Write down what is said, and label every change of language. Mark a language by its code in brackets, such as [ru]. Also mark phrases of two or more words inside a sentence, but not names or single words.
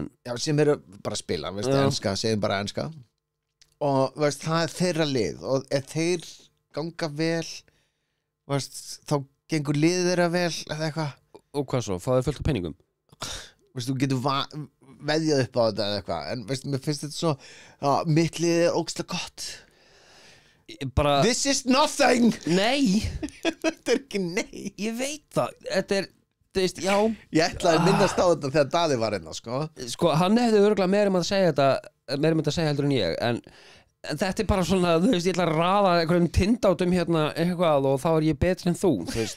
[is] sem eru bara að spila, veist, enska, segjum bara enska og veist, það er þeirra lið og ef þeir ganga vel veist, þá gengur liðið þeirra vel eða eitthvað. Og hvað svo, fáðu fullt af penningum? Veist, þú getur veðjað upp á þetta eða eitthvað en veist, mér finnst þetta svo mitt lið er ógeðslega gott Bara... [en] This is nothing. [is] Nei. Þetta er ekki nei. Ég veit það. Þetta er, þú veist, já. Ég ætlaði að minnast á þetta þegar Daði var hérna, sko. Sko, hann hefði örugglega meira um að segja þetta, meira um að segja heldur en ég, en þetta er bara svona, þú veist, ég ætla að raða einhverjum tindátum hérna eitthvað og þá er ég betri en þú, þú veist.